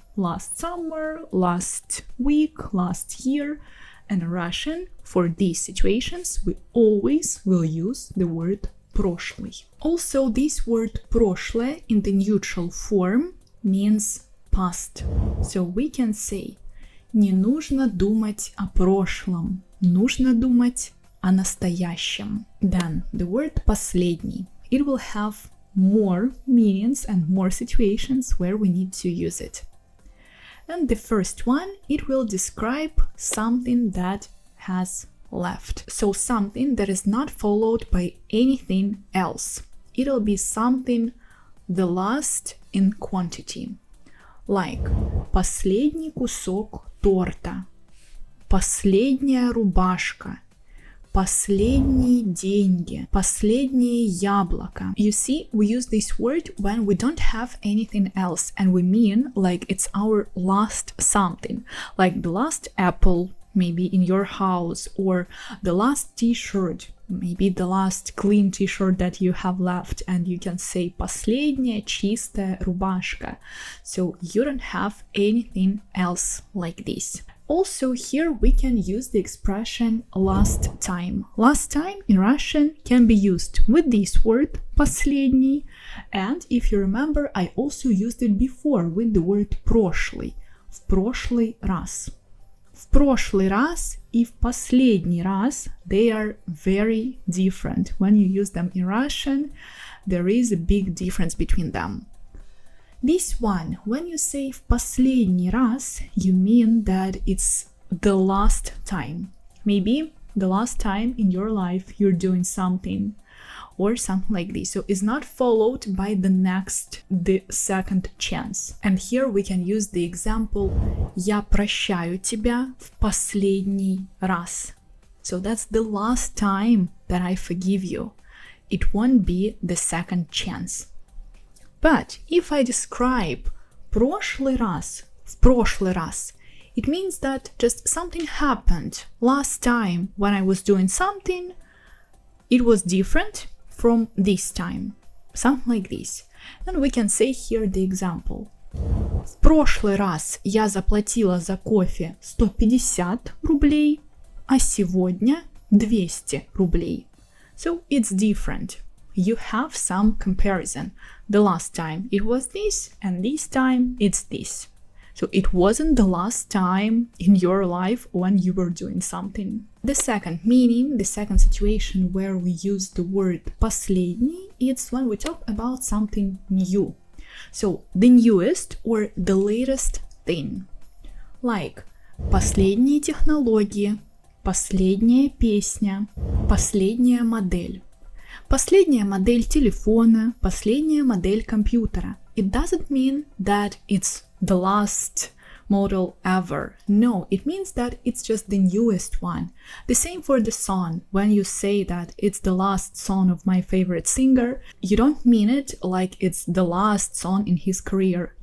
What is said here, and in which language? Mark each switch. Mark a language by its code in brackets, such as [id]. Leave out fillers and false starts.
[en] Last summer, last week, last year. And in Russian, for these situations, we always will use the word прошлый. Also, this word прошлое in the neutral form means past. So we can say [ru] не нужно думать о прошлом, нужно думать о настоящем. [en] Then the word последний. It will have more meanings and more situations where we need to use it. And the first one, it will describe something that has left. So something that is not followed by anything else. It'll be something the last in quantity. Like [ru] последний кусок торта, последняя рубашка, последние деньги, последнее яблоко. [en] You see, we use this word when we don't have anything else and we mean like it's our last something, like the last apple, maybe in your house, or the last t-shirt, maybe the last clean t-shirt that you have left, and you can say [ru] последняя чистая рубашка. [en] So you don't have anything else like this. Also, here we can use the expression last time. Last time in Russian can be used with this word последний, and if you remember, I also used it before with the word прошлый, [ru] в прошлый раз. В прошлый раз и в последний раз, [en] they are very different. When you use them in Russian, there is a big difference between them. This one, when you say [ru] в последний раз, [en] you mean that it's the last time. Maybe the last time in your life you're doing something or something like this. So it's not followed by the second chance. And here we can use the example [ru] Я прощаю тебя в последний раз. [en] So that's the last time that I forgive you. It won't be the second chance. But if I describe [ru] прошлый раз, В прошлый раз. [en] It means that just something happened last time when I was doing something. It was different from this time. Something like this. And we can say here the example. [ru] В прошлый раз я заплатила за кофе 150 рублей, а сегодня 200 рублей. [en] So it's different. You have some comparison. The last time it was this, and this time it's this. So it wasn't the last time in your life when you were doing something. The second meaning, the second situation where we use the word последний, it's when we talk about something new. So the newest or the latest thing. Like [ru] последние технологии, последняя песня, последняя модель. Последняя модель телефона, последняя модель компьютера. [en] It doesn't mean that it's the last model ever. No, it means that it's just the newest one. The same for the song. When you say that it's the last song of my favorite singer, you don't mean it like it's the last song in his career.